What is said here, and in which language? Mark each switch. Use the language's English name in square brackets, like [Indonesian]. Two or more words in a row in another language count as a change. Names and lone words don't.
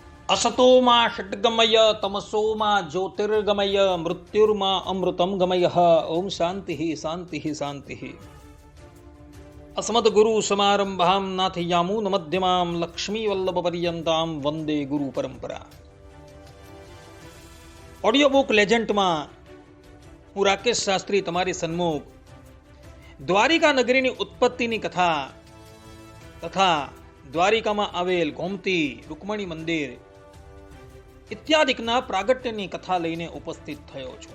[Sanskrit] असतोमा षड्गमय तमसोमा ज्योतिर्गमय मृत्युर्मा अमृतं गमय। ओम शांति शांति शांति। अस्मद्गुरु समारंभां नाथयामून मध्यमां लक्ष्मीवल्लभपर्यन्तां वंदे गुरु परंपरा। [Gujarati] ઓડિયો બુક લેજન્ડમાં હું રાકેશ શાસ્ત્રી તમારી સન્મુખ દ્વારિકા નગરીની ઉત્પત્તિની કથા તથા દ્વારિકામાં આવેલ ગોમતી રૂકમણી મંદિર ઇત્યાદિકના પ્રાગટ્યની કથા લઈને ઉપસ્થિત થયો છું.